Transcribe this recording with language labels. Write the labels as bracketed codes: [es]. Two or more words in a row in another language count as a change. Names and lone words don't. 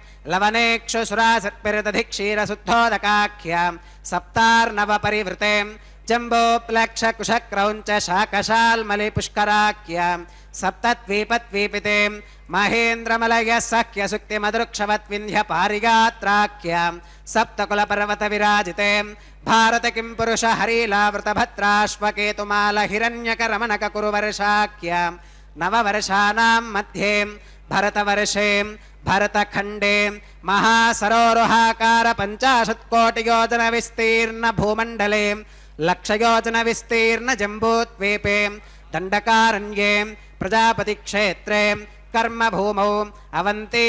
[sa] లవనేక్షుసురాసత్పిరదధిక్షీరశుద్ధోదకాఖ్య సప్తార్ణవ పరివృతే జంబోప్లక్షకుశక్రౌంచ శాకశాల్మలి పుష్కరాఖ్య సప్తద్వీపద్వీపితే మహేంద్రమలయ సఖ్య సుక్తి మదృక్షవత్వింధ్య పారిగాత్రాఖ్య సప్తకులపర్వత విరాజితే భారత కిం పురుష హరీలావృత భద్రాశ్వకేతుమాల హిరణ్యక రమణక కురువర్షాఖ్య నవవర్షానాం మధ్యే भरतवर्षे भरतखण्डे महासरोरुहाकार 50 कोटियोजन विस्तीर्ण भूमण्डले लक्षयोजन विस्तीर्ण जम्बूद्वीपे दण्डकारण्ये प्रजापतिक्षेत्रे कर्मभूमौ अवन्ती